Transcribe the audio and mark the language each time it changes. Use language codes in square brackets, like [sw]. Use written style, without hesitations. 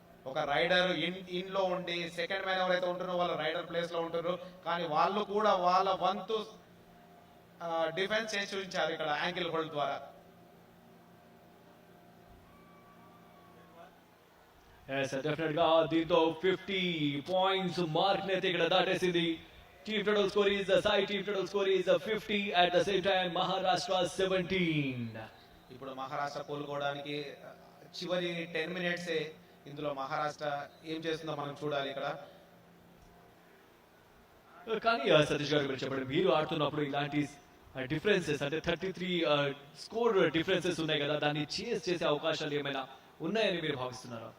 [te] ఒక rider in లో ఉండి సెకండ్ మ్యాన్ ఎవరైతే ఉంటున్నారో వాళ్ళు రైడర్ ప్లేస్ లో ఉంటున్నారు, కానీ వాళ్ళు కూడా వాళ్ళ వంతు డిఫెన్స్ చేసి చూపించారు ఇక్కడ యాంకిల్ హోల్డ్ ద్వారా. డెఫినెట్ గా దీంతో 50 పాయింట్స్ మార్క్ అయితే ఇక్కడ దాటేసింది. [en] Team total score is Sai team total score is 50. At the same time Maharashtra 17. [te] ఇప్పుడు మహారాష్ట్ర కోలుకోవడానికి చివరి 10 మినిట్స్ ఇందులో మహారాష్ట్ర ఏం చేస్తుందో మనం చూడాలి ఇక్కడ. కానీ సతీష్ గారు మీరు చెప్పండి, మీరు ఆడుతున్నప్పుడు ఇలాంటి డిఫరెన్సెస్ అంటే 33 స్కోర్ డిఫరెన్సెస్ ఉన్నాయి కదా, దాన్ని చేస్ చేసే అవకాశాలు ఏమైనా ఉన్నాయని మీరు భావిస్తున్నారా?